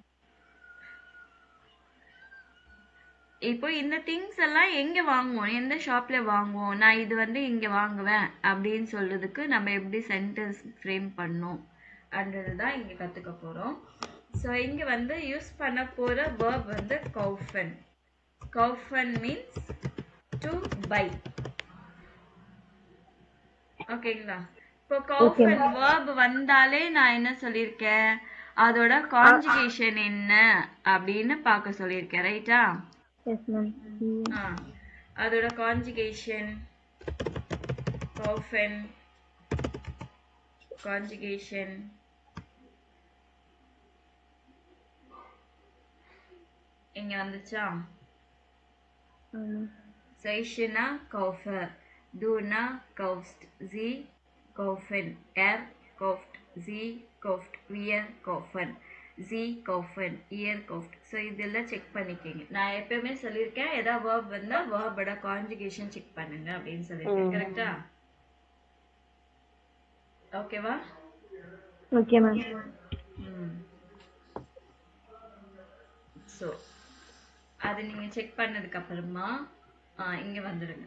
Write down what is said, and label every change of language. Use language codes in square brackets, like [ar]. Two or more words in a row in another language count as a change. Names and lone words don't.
[ta] இப்போ இந்த திங்ஸ் எல்லாம் எங்க வாங்குவோம், எந்த ஷாப்ல வாங்குவோம், நான் இது வந்து இங்க வாங்குவேன் அப்படின்னு சொல்றதுக்கு நம்ம எப்படி [en] sentence frame [ta] பண்ணோம் அப்படின்றது தான் இங்க கத்துக்க போறோம். ஸோ இங்க வந்து யூஸ் பண்ண போற verb வந்து kaufen. [en] Kaufen means to buy. [ta] ஓகேங்களா? இப்போ kaufen verb வந்தாலே நான் என்ன சொல்லியிருக்கேன், அதோட கான்ஜுகேஷன் என்ன அப்படின்னு பார்க்க சொல்லியிருக்கேன். ரைட்டா? [en] Yes, ma'am. [ta] அதோட கான்ஜுகேஷன் kaufen, கான்ஜுகேஷன் இங்க வந்துச்சா? [de] Seichena kaufe, Duna kaufst, Sie kaufen, kauft, Sie kauft, wir kaufen, Sie kaufen, ihr kauft. [ta] ஸோ இதெல்லாம் செக் பண்ணிக்கோங்க. நான் எப்பயுமே சொல்லியிருக்கேன், ஏதாவது verb வந்தா verb-ஓட கான்ஜுகேஷன் செக் பண்ணுங்க அப்படின்னு சொல்லியிருக்கேன். கரெக்டா? ஓகேவா? [en] okay ma'am. [ta] ஸோ அது நீங்க செக் பண்ணதுக்கு அப்புறமா இங்க வந்துடுங்க.